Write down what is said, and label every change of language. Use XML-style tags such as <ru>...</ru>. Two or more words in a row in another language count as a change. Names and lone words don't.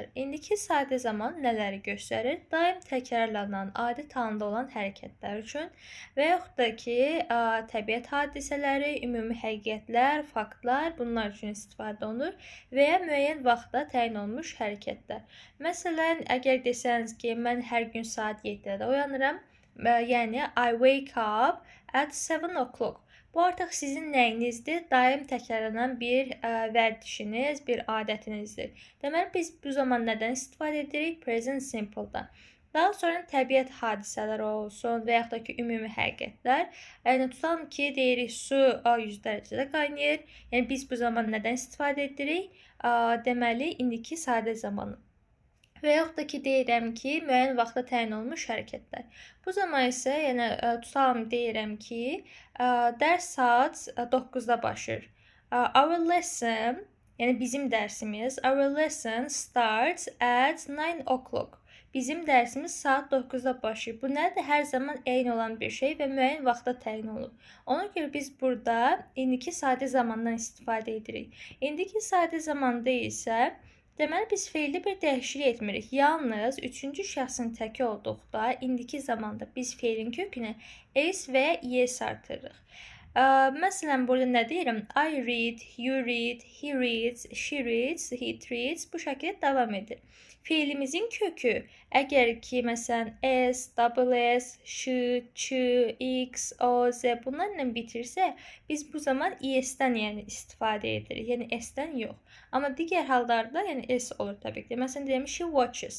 <az>İndiki sadə zaman nələri göstərir? Daim təkrarlanan, adi halında olan hərəkətlər üçün və yaxud da ki, təbiət hadisələri, ümumi həqiqətlər, faktlar bunlar üçün istifadə olunur və ya müəyyən vaxtda təyin olunmuş hərəkətlər. Məsələn, əgər desəniz ki, mən hər gün saat 7-də oyanıram, yəni</az> <en>I wake up at 7 o'clock.</en> <az>Bu artıq sizin nəyinizdir? Daim təkrarlanan bir vərdişiniz, bir adətinizdir. Deməli, biz bu zaman nədən istifadə edirik?</az> <en>Present simple-dan.</en> <az>Daha sonra təbiət hadisələri olsun və yaxud da ki, ümumi həqiqətlər. Yəni, tutalım ki, deyirik, su 100 dərəcədə qaynayır. Yəni, biz bu zaman nədən istifadə edirik? Deməli, indiki sadə zamanı. Və yaxud da ki, deyirəm ki, müəyyən vaxta təyin olunmuş hərəkətlər. Bu zaman isə, yəni, tutalım deyirəm ki, dərs saat 9-da başlayır.</az> <en>Our lesson,</en> <az>yəni bizim dərsimiz,</az> <en>our lesson starts at 9 o'clock.</en> <az>Bizim dərsimiz saat 9-da başlayır. Bu nədir? Hər zaman eyni olan bir şey və müəyyən vaxta təyin olunub. Ona görə biz burada indiki sadə zamandan istifadə edirik. İndiki sadə zamanda isə deməli, biz feildə bir dəyişiklik etmirik. Yalnız üçüncü şəxsin təki olduqda, indiki zamanda biz feilin kökünə s və ya es artırırıq. Məsələn, burada nə deyirəm?</az> <en>I read, you read, he reads, she reads, he reads.</en> <az>Bu şəkildə davam edir. Feilimizin kökü, əgər ki, məsələn, s,</az> <en>double s,</en> <az>ş, ç, x, o, z bunlarla bitirsə, biz bu zaman is'dən yəni istifadə edirik. Yəni s-dən yox. Amma digər hallarda yəni s olur təbii ki. Məsələn, deyirəm,</az> <en>she watches.</en>